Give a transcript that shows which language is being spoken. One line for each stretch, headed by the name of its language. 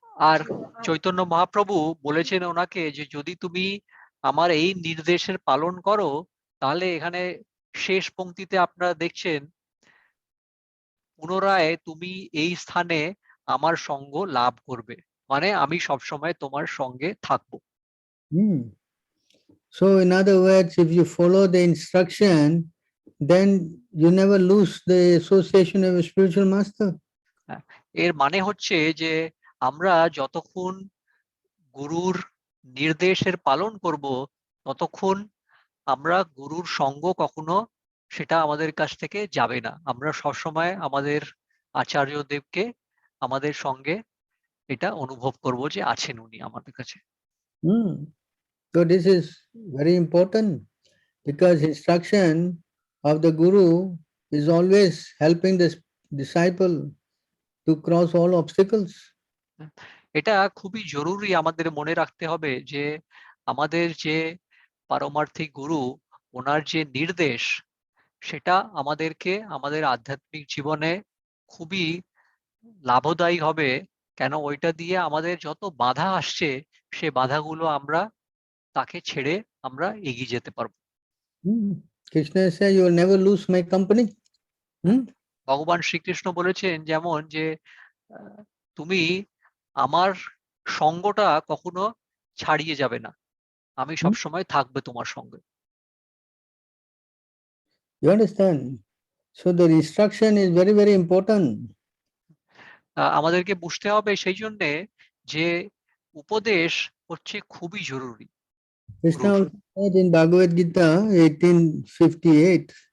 Bangla: আর চৈতন্য মহাপ্রভু বলেছেন ওনাকে যে যদি তুমি আমার এই নির্দেশের পালন করো, তাহলে এখানে শেষ পংক্তিতে আপনারা দেখছেন, পুনরায় তুমি এই স্থানে আমার সঙ্গ লাভ করবে, মানে আমি সবসময় তোমার সঙ্গে থাকবো। Hmm.
English: So in other words, if you follow the instruction, then you never lose the association of a spiritual master.
Bangla: এর মানে হচ্ছে যে আমরা যতক্ষণ গুরুর নির্দেশের পালন করব, ততক্ষণ আমরা গুরুর সঙ্গ কখনো সেটা আমাদের কাছ থেকে যাবে না। আমরা সবসময় আমাদের আচার্যদেবকে আমাদের সঙ্গে এটা অনুভব করব যে আছেন উনি আমাদের কাছে। Hmm.
English: So this is very important because instruction of the guru is always helping the disciple to cross all obstacles.
Bangla: এটা খুবই জরুরি আমাদের মনে রাখতে হবে যে আমাদের যে পারমার্থিক গুরু, ওনার যে নির্দেশ, সেটা আমাদেরকে আমাদের আধ্যাত্মিক জীবনে খুবই লাভদায়ী হবে। কেন? ওইটা দিয়ে আমাদের যত বাধা আসছে, সে বাধাগুলো আমরা তাকে ছেড়ে আমরা এগিয়ে যেতে পারবো।
English: Krishna said, you will never lose my company.
Bangla: ভগবান শ্রীকৃষ্ণ বলেছেন যেমন যে তুমি আমার সঙ্গটা কখনো ছাড়িয়ে যাবে না, আমি সবসময় থাকবে তোমার সঙ্গে।
English: You understand? So the instruction is very, very important.
Bangla: আমাদেরকে বুঝতে হবে সেই জন্যে যে উপদেশ হচ্ছে খুবই জরুরি।
English: Krishna also said in Bhagavad Gita 18:58,